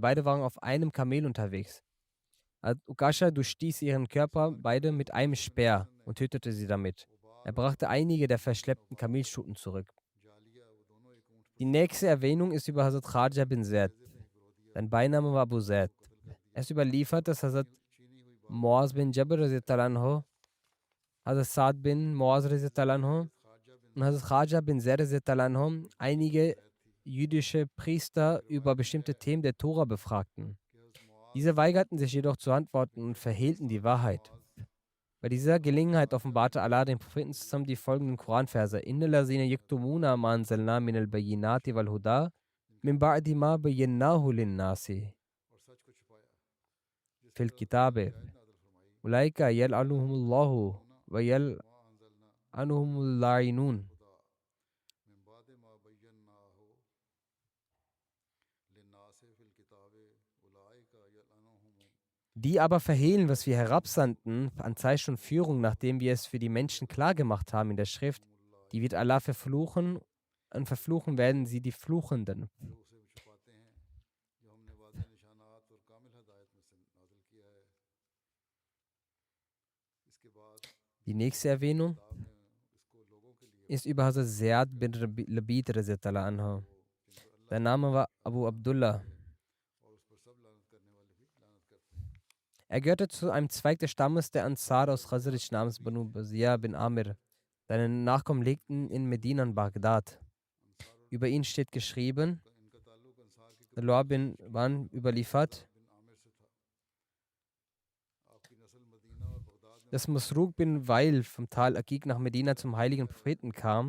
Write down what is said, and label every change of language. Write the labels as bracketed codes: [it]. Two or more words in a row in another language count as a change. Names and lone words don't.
[de] Sie beide waren auf einem Kamel unterwegs. Ukasha durchstieß ihren Körper beide mit einem Speer und tötete sie damit. Er brachte einige der verschleppten Kamelstuten zurück. Die nächste Erwähnung ist über Hazrat Kharja bin Zaid. Sein Beiname war Abu Zaid. Es ist überliefert, dass Hazrat Muaz bin Jabr [ar] رضي الله عنه, [de] Hazrat Saad bin Muaz [ar] رضي الله عنه [de] und Hazrat Kharja bin Zaid [ar] رضي الله عنه [de] einige jüdische Priester über bestimmte Themen der Tora befragten. Diese weigerten sich jedoch zu antworten und verhehlten die Wahrheit. Bei dieser Gelegenheit offenbarte Allah dem Propheten zusammen die folgenden Koranverse: [ar] إن الذين يكتمون ما أنزلنا من البينات والهدى من بعد ما بيناه للناس في الكتاب أولئك يلعنهم الله ويلعنهم اللاعنون. [de] Die aber verhehlen, was wir herabsandten an Zeichen und Führung, nachdem wir es für die Menschen klargemacht haben in der Schrift, die wird Allah verfluchen und verfluchen werden sie die Fluchenden. Die nächste Erwähnung ist über Hazrat Ziyad bin Labid [ar] رضي الله عنه. [de] Sein Name war Abu Abdullah. Er gehörte zu einem Zweig des Stammes der Ansar aus Khazraj namens Banu Bazia bin Amir. Seine Nachkommen lebten in Medina und Bagdad. Über ihn steht geschrieben, Salwa bin Wan überliefert, dass Masruq bin Wail vom Tal Aqiq nach Medina zum heiligen Propheten kam.